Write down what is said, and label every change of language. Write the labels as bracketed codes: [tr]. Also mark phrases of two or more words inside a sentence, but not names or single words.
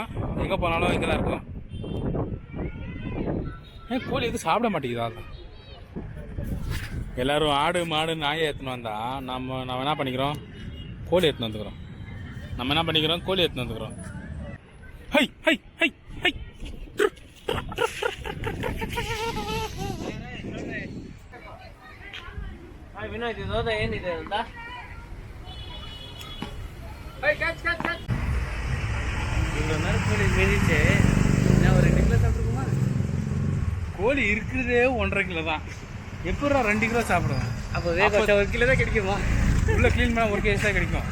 [ta] எங்கே போனாலும் இங்கே தான் இருக்கும். கோழி எதுவும் சாப்பிட மாட்டேங்குதா? அதான் எல்லோரும் ஆடு மாடு நாயை எடுத்துன்னு வந்தால் நம்ம என்ன பண்ணிக்கிறோம், கோழி எடுத்துன்னு வந்துக்கிறோம். நம்ம என்ன பண்ணிக்கிறோம், கோழி எடுத்துன்னு வந்துக்கிறோம். ஹை ஹை ஹை ஹை ವಿನೋದ್ [kn] ಇದೋದ ಏನಿದೆ ಅಂತ [ta] கோழி மேடிச்சு நான் ஒரு 2 கிலோ சாப்பிட்டுருக்குமா? கோழி இருக்கிறதே 1.5 கிலோ தான். எப்படா 2 கிலோ சாப்பிடுவேன்? அப்போ வேக வச்சா 1 கிலோ தான் கிடைக்குமா? உள்ள க்ளீன் பண்ணால் 1 கேஜி தான் கிடைக்கும்.